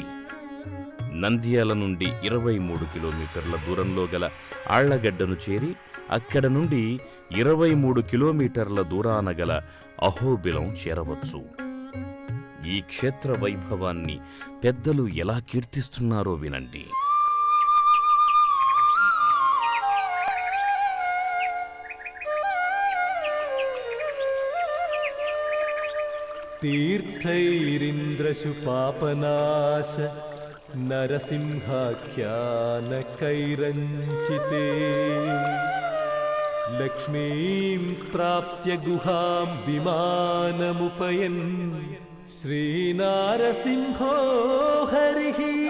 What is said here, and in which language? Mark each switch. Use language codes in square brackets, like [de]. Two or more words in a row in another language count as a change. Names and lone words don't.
[te] నంద్యాల నుండి 23 కిలోమీటర్ల దూరంలో గల ఆళ్లగడ్డను చేరి అక్కడ నుండి 23 కిలోమీటర్ల దూరాన గల అహోబిలం చేరవచ్చు. ఈ క్షేత్ర వైభవాన్ని పెద్దలు ఎలా కీర్తిస్తున్నారో వినండి. [sa] तीर्थैरिन्द्रशुपापनाश नरसिंहाख्यानकैरञ्चिते लक्ष्मीं प्राप्य गुहां विमानमुपयन् श्रीनारसिंहो हरिः